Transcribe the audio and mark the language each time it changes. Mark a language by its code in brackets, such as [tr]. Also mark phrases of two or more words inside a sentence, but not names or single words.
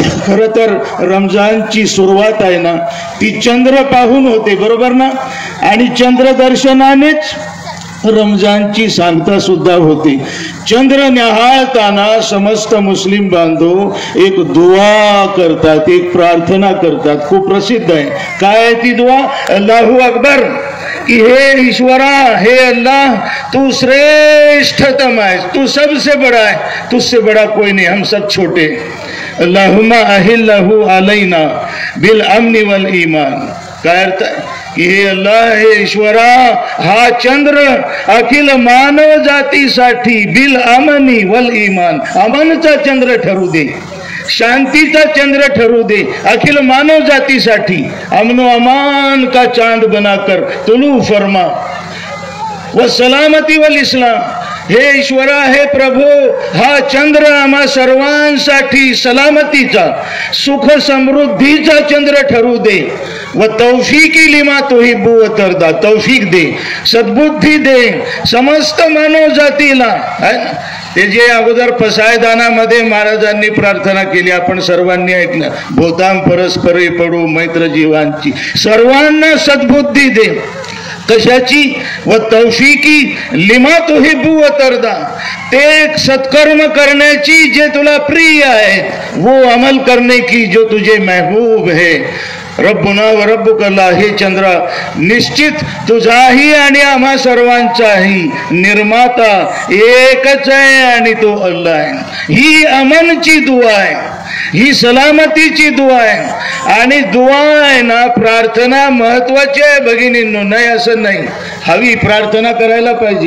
[mr] खरं तर रमजानची सुरुवात आहे ना, ती चंद्र पाहून होते, बरोबर ना? आणि चंद्र दर्शनानेच रमजानची सांगता सुद्धा होती. चंद्र न्याहाळताना समस्त मुस्लिम बांधव एक दुआ करतात, एक प्रार्थना करतात, खूप प्रसिद्ध आहे. काय आहे ती दुआ? [ar] الله أكبر, [mr] कि हे ईश्वरा, हे अल्लाह, [hi] तू श्रेष्ठतम है, तू सबसे बड़ा है, तुझसे बड़ा कोई नहीं, हम सब छोटे. [ar] اللهم أهله علينا بالأمن والإيمان. [mr] काय अर्थ आहे की हे अल्लाह, हे ईश्वरा, हा चंद्र अखिल मानव जातीसाठी [ar] بالأمن والإيمان, [mr] अमनचा चंद्र ठरू दे, शांतीचा चंद्र ठरू दे, अखिल मानव जातीसाठी [hi] अमनो अमान का चांद बनाकर तुलू फरमा [ar] والسلامة والإسلام. [mr] हे ईश्वरा, हे प्रभू, हा चंद्र आम्हा सर्वांसाठी सलामतीचा, सुख समृद्धीचा चंद्र ठरू दे [ar] والتوفيق لما تحب وترضى, [mr] तौफीक दे, सद्बुद्धी दे समस्त मानव जातीला. ते जे अगोदर पसायदानामध्ये महाराजांनी प्रार्थना केली, आपण सर्वांनी ऐकलं, भूताम परस्परे पडू मैत्र जीवांची, सर्वांना सद्बुद्धी दे. कशाची? [ar] والتوفيق لما تحب وترضى, [mr] ते सत्कर्म करण्याची जे तुला प्रिय आहे, [hi] वो अमल करने की जो तुझे महबूब है. [ar] ربنا وربك الله, [mr] हे चंद्रा, निश्चित तुझाही आणि आम्हा सर्वांचाही निर्माता एकच आहे आणि तो अल्लाह आहे. ही अमनची दुआ आहे, ही सलामतीची दुआ आहे. आणि दुआ आहे ना, प्रार्थना महत्वाची आहे भगिनींनो, नाही असं नाही, हवी प्रार्थना करायला पाहिजे.